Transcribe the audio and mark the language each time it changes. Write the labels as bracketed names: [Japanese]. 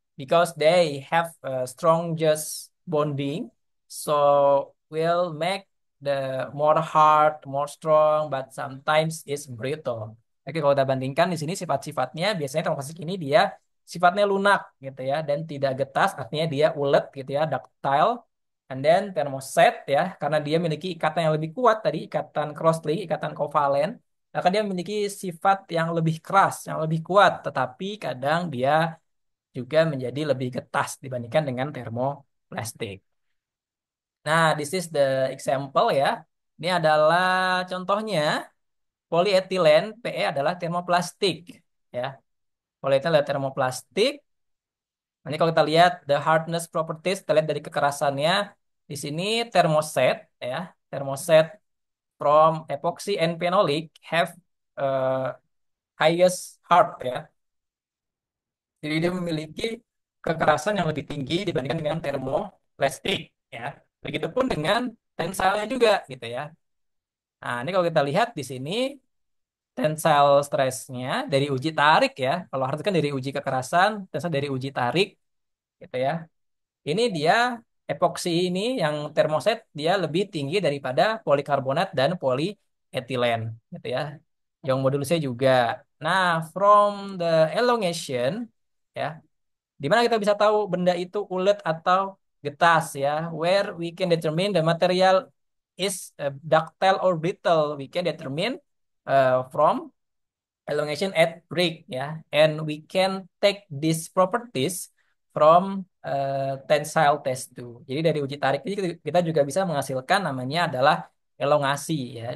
[English] because they have a strong just bonding, so will make the more hard, more strong, but sometimes is brittle. [Indonesian] Oke, kalau kita bandingkan di sini sifat-sifatnya biasanya termoplastik ini dia sifatnya lunak gitu ya dan tidak getas, artinya dia ulet gitu ya, ductile. [English] And then thermoset [Indonesian] ya, karena dia memiliki ikatan yang lebih kuat tadi, ikatan cross-link, ikatan kovalen, maka dia memiliki sifat yang lebih keras, yang lebih kuat, tetapi kadang dia juga menjadi lebih getas dibandingkan dengan termoplastik. [English] Nah, this is the example ya. [Indonesian] Ini adalah contohnya polietilen PE adalah termoplastik ya. Polietilen adalah termoplastik. Nanti kalau kita lihat [English] the hardness properties, [Indonesian] kita lihat dari kekerasannya di sini termoset ya. [English] Termoset from epoxy and phenolic have uh, highest hard ya. [Indonesian] Jadi dia memiliki kekerasan yang lebih tinggi dibandingkan dengan termoplastik ya. Begitupun dengan tensilnya juga gitu ya. Nah, ini kalau kita lihat di sini tensile stressnya dari uji tarik ya. Kalau harus kan dari uji kekerasan, tensile dari uji tarik gitu ya. Ini dia epoksi ini yang termoset dia lebih tinggi daripada polikarbonat dan polietilen gitu ya. Yang modulusnya juga. Nah, [English] from the elongation [Indonesian] ya, di mana kita bisa tahu benda itu ulet atau getas ya? [English] Where we can determine the material is ductile or brittle. We can determine from elongation at break ya. And we can take these properties from tensile test too. [Indonesian] Jadi dari uji tarik ini kita juga bisa menghasilkan namanya adalah elongasi ya.